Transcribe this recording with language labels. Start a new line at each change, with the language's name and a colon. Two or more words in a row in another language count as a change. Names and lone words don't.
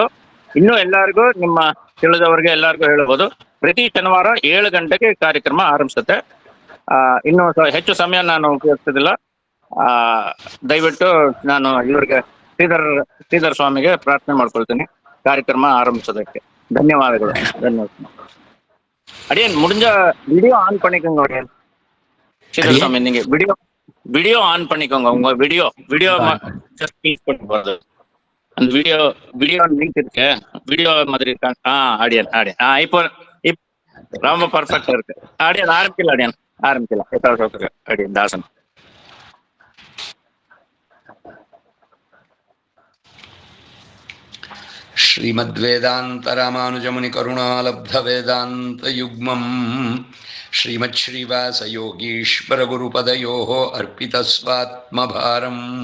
Kannada: ಇನ್ನು ಎಲ್ಲರಿಗೂ ನಿಮ್ಮ ತಿಳಿದವರಿಗೆ ಎಲ್ಲರಿಗೂ ಹೇಳ್ಬೋದು, ಪ್ರತಿ ಶನಿವಾರ 7 ಗಂಟೆಗೆ ಕಾರ್ಯಕ್ರಮ ಆರಂಭಿಸುತ್ತೆ. ಇನ್ನು ಹೆಚ್ಚು ಸಮಯ ನಾನು ಉಪಯೋಗಿಸೋದಿಲ್ಲ. ದಯವಿಟ್ಟು ನಾನು ಇವರಿಗೆ ಶ್ರೀಧರ್ ಸ್ವಾಮಿಗೆ ಪ್ರಾರ್ಥನೆ ಮಾಡ್ಕೊಳ್ತೀನಿ ಕಾರ್ಯಕ್ರಮ ಆರಂಭಿಸೋದಕ್ಕೆ.
Tamil: ಧನ್ಯವಾದಗಳು. அடியன் முடிஞ்ச வீடியோ ஆன் பண்ணிக்கோங்க அடியன். ಶ್ರೀಧರ್ ಸ್ವಾಮಿ நீங்க வீடியோ ஆன் பண்ணிக்கோங்க. உங்க வீடியோ
English: just click
Tamil: பண்ணி போறது. அந்த வீடியோ லிங்க் இருக்கு, வீடியோ மாதிரி இருக்கா? அடியன் இப்போ ரொம்ப பர்ஃபெக்டா இருக்கு. அடியன் ஆரம்பிக்கலாம். அடியன் தாசன்.
Sanskrit: श्रीमद्वेदान्तरामानुजमुनि करुणालब्धवेदान्तयुग्मम् श्रीमच्छ्रीवासयोगीश्वरगुरुपदयोः अर्पितस्वात्मभारम्